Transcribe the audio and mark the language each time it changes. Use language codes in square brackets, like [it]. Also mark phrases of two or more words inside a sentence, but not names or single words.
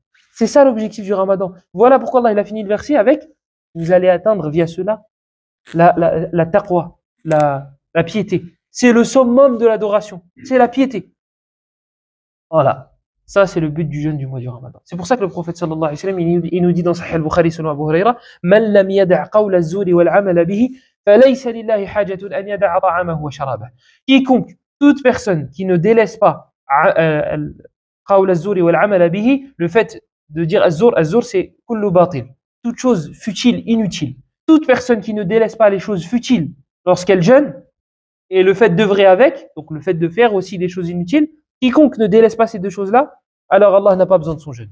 [fr] C'est ça l'objectif du Ramadan. Voilà pourquoi Allah il a fini le verset avec, vous allez atteindre via cela la taqwa, la piété. C'est le summum de l'adoration. C'est la piété. Voilà. Ça, c'est le but du jeûne du mois du Ramadan. C'est pour ça que le prophète [ar] صلى الله عليه وسلم, [fr] il nous dit dans Sahih al-Bukhari selon Abu Huraira, [ar] من لم يدع قول الزور والعمل به فليس لله حاجة أن يدع طعامه وشرابه. [fr] Quiconque, toute personne qui ne délaisse pas [ar] قول الزور والعمل به, [fr] le fait de dire az-zur c'est [ar] كل باطل, [fr] toute chose futile, inutile. Toute personne qui ne délaisse pas les choses futiles lorsqu'elle jeûne, et le fait d'œuvrer avec, donc le fait de faire aussi des choses inutiles, quiconque ne délaisse pas ces deux choses-là, alors Allah n'a pas besoin de son jeûne.